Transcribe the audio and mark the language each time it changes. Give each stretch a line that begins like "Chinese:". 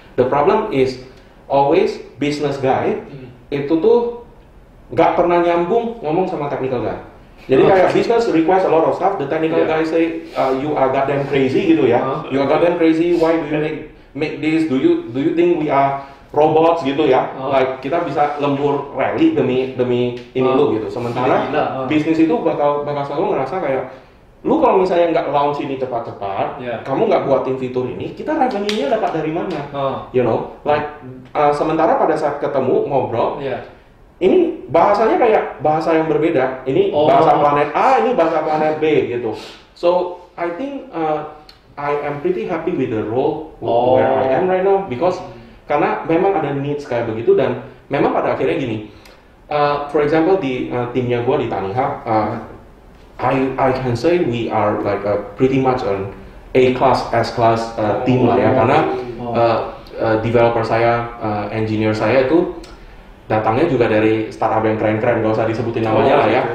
English: The problem is always business guy
Indonesian: itu tuh nggak pernah nyambung ngomong sama
English: technical guy.
Indonesian: Jadi kayak
English: business request a lot of stuff, the technical guy say you are goddamn crazy
Indonesian: gitu ya.
English: You are goddamn crazy. Why do you make this? Do you think we are robots
Indonesian: gitu ya?
English: Like
Indonesian: kita bisa lembur rally demi ini lu gitu. Sementara bisnis itu bakal selalu ngerasa kayak lu kalau misalnya nggak launch ini cepat-cepat, kamu nggak buatin fitur ini, kita revenue-nya dapat dari mana?
English: You know, like
Indonesian: sementara pada saat ketemu ngobrol, ini bahasanya kayak bahasa yang berbeda. Ini bahasa planet A, ini bahasa planet B gitu.
English: So I think I am pretty happy with the role where I am right now, because
Indonesian: karena memang ada
English: needs
Indonesian: kayak begitu, dan memang pada akhirnya gini.
English: For example
Indonesian: di timnya gue di Taniha.
English: I can say we are like pretty much an A-class, S-class team
Indonesian: lah ya, karena developer saya, engineer saya itu datangnya juga dari startup yang keren-keren, gak usah disebutin namanya lah ya.